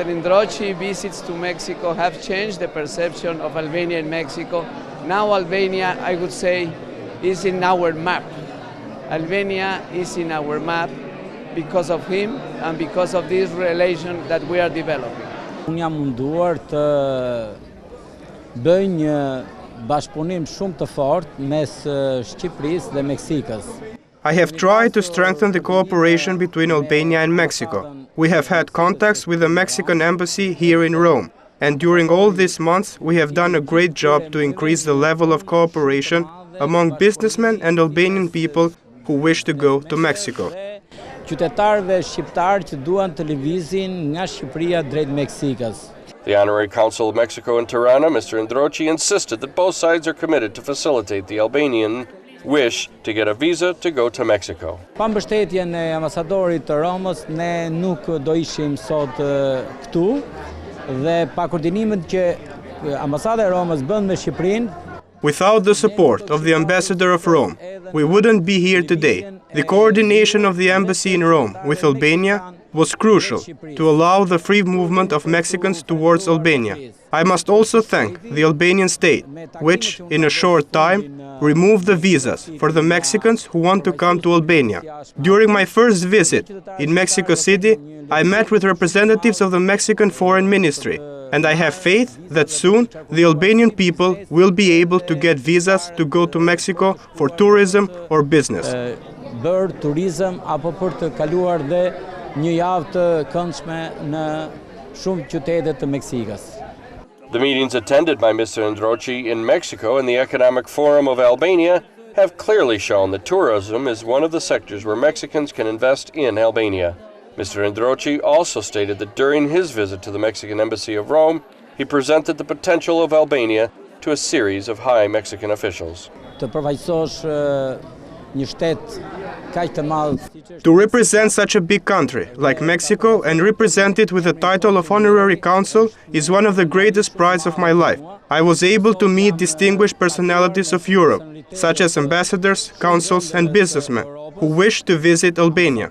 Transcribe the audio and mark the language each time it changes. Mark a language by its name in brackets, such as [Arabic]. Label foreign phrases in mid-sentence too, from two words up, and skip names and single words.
[English] Indrochi visits to Mexico have changed the perception of Albania and Mexico. Now Albania, I would say, is in our map. Albania is in our map because of him and because of this relation that we are developing. [Albanian] Unë jam munduar të bëj një bashkëpunim shumë të fortë mes Shqipërisë dhe Meksikës. [English] I have tried to strengthen the cooperation between Albania and Mexico. We have had contacts with the Mexican embassy here in Rome, and during all these months we have done a great job to increase the level of cooperation among businessmen and Albanian people who wish to go to Mexico. [Albanian] Qytetarëve shqiptar që duan të lëvizin nga Shqipëria drejt Meksikës. [English] The Honorary Consul of Mexico in Tirana, Mr. Indrochi, insisted that both sides are committed to facilitate the Albanian wish to get a visa to go to Mexico. [Albanian] Pa mbështetjen e ambasadorit të Romës, ne nuk do ishim sot këtu dhe pa koordinimin që ambasada e Romës bën me Shqipërinë. [English] Without the support of the ambassador of Rome, we wouldn't be here today. The coordination of the embassy in Rome with Albania was crucial to allow the free movement of Mexicans towards Albania. I must also thank the Albanian state, which, in a short time, removed the visas for the Mexicans who want to come to Albania. During my first visit in Mexico City, I met with representatives of the Mexican Foreign Ministry, and I have faith that soon the Albanian people will be able to get visas to go to Mexico for tourism or business. [Albanian] Bërë turizëm apo për të kaluar dhe një javë të këndshme në shumë qytete të Meksikës. [English] The meetings attended by Mr. Indrochi in Mexico and the Economic Forum of Albania have clearly shown that tourism is one of the sectors where Mexicans can invest in Albania. Mr. Indrochi also stated that during his visit to the Mexican Embassy of Rome, he presented the potential of Albania to a series of high Mexican officials. [Albanian] Të përfaqësosh një shtet kaq të madh. [English] To represent such a big country like Mexico and represent it with the title of Honorary Consul is one of the greatest prides of my life. I was able to meet distinguished personalities of Europe, such as ambassadors, consuls and businessmen who wished to visit Albania.